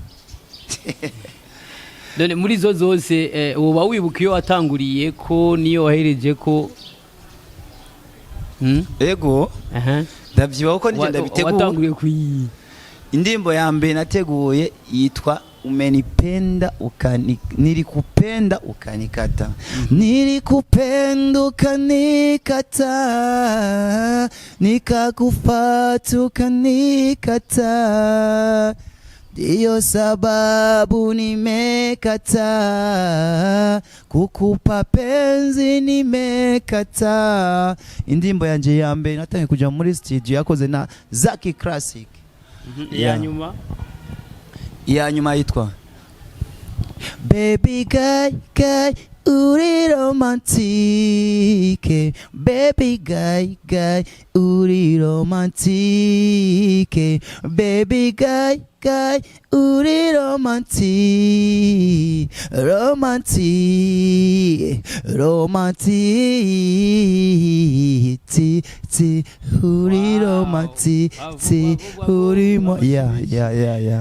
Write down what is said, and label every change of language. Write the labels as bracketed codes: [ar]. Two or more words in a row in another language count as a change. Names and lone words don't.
[rn] None muri zo zose uba wibuka iyo watanguriye ko niyo wahereje ko Ego ndavyiba uko nije ndabiteguye watanguriye kuyi indimbo ya mbere nateguye yitwa [sw] umenipenda nilikupenda ukanikata nilikupenda ukanikata nikakufata ukanikata ndiyo sababu nimekata kukupa penzi nimekata. [rn] Indimbo yanje ya mbere natangiye kuja muri studio yakoze na Zaki Classic. Ya nyuma yitwa Baby guy uri romantique, [en] baby guy [rn] uri romantique, [en] baby guy [rn] uri romantique, uri romantique, uri mo yeah.